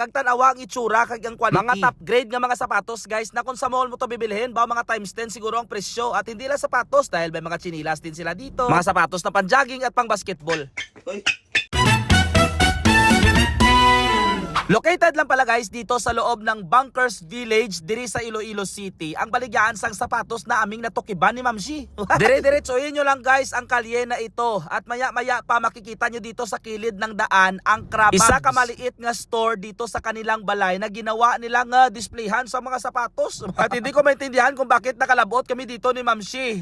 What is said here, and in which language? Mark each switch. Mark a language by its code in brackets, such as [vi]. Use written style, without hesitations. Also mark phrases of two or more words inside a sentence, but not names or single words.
[hil] Kag tanawa ang itsura kag ang quality. Mga [en] top grade [hil] nga mga sapatos guys na [tl] kung sa mall mo to bibilhin, [hil] ba mga times 10 siguro ang presyo. [tl] At hindi lang sapatos dahil may mga chinilas din sila dito. Mga sapatos na pang-jogging at pang-basketball. Located lang pala guys dito sa loob ng Bunkers Village [hil] diri sa [tl] Iloilo City. [hil] Ang baligyan sang sapatos na aming natukiban ni Ma'am Shi. [tl] Dire-diretsohin nyo lang guys ang kalye na ito. At maya-maya pa makikita nyo dito sa kilid ng daan ang Crababs. [hil] Isa ka maliit nga store dito sa kanilang balay na ginawa nilang displayhan sa mga sapatos. [tl] At hindi ko maintindihan kung bakit nakalabot kami dito ni Ma'am Shi.